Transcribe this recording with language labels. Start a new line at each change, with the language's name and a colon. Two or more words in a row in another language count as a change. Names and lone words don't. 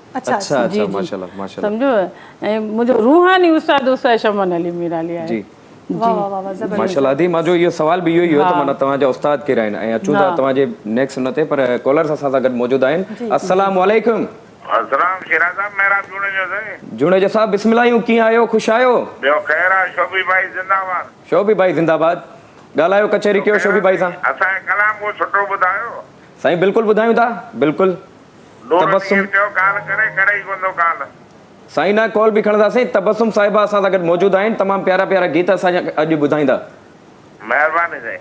Sindhi: अच्छा अच्छा जी, अच्छा जी। माशाल्लाह माशाल्लाह। सम्झो। ऐं मुंहिंजो रूहानी उस्ताद शमन अली मीराली आहे। जी वाह वाह वाह वाह ज़बरदस्त। माशाल्लाह दी मुंहिंजो इहो सवाल बि इहो ई हुयो त माना तव्हांजा उस्ताद केरु आहिनि ऐं अचूं था तव्हांजे नेक्स्ट हुन ते, पर कॉलर्स असां सां गॾु मौजूदु आहिनि।
Arabic: السلام عليكم. अस्सलाम शिरा साहब, मेरा जुड़े जो से
Sindhi: जुड़े साहब बिस्मिल्लाह, कीअं आहियो? ख़ुशि आहियो? ॿियो ख़ैर आहे? शोभी भाई जिंदाबाद। शोभी भाई ज़िंदाबाद। ॻाल्हायो कचहरी कयो शोभी भाई सां। असांजे कलाम को सुठो ॿुधायो। साईं बिल्कुलु ॿुधायूं था बिल्कुलु। तबस्सुम ॿियो काल करे ई कोन्ह काल। साईं ना कॉल बि खणंदासीं। तबस्सुम साहिबा असां सां गॾु मौजूदु आहिनि, तमामु प्यारा प्यारा गीत असांजा अॼु ॿुधाईंदा। महिरबानी साईं।